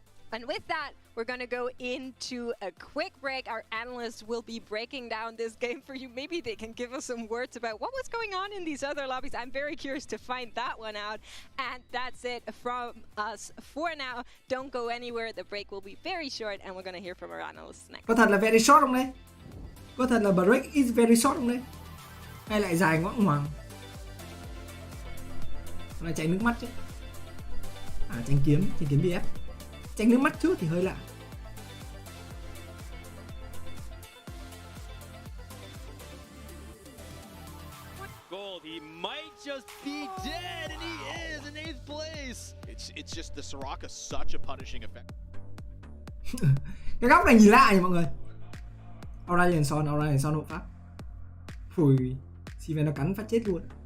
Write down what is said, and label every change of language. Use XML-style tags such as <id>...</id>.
<en>And with that, we're going to go into a quick break. Our analysts will be breaking down this game for you. Maybe they can give us some words about what was going on in these other lobbies. I'm very curious to find that one out. And that's it from us for now. Don't go anywhere. The break will be very short, and we're going to hear from our analysts next.</en> <vi>Có thật là</vi> <en>very short</en> <vi>không đấy? Có thật là</vi> <en>break is very short</en> <vi>không đấy? Hay lại dài ngoãng ngoằng? Là chảy nước mắt chứ. Tranh kiếm BF. Tranh nước mắt trước thì hơi lạ.</vi> <en>Gold, he might just be dead, and he is in 8th place. It's just the Soraka such a punishing effect.</en> <vi>Cái góc này nhìn lạ nhỉ mọi người. Aura liền son hộ pháp. Phùi, Siven nó cắn phát chết luôn.</vi>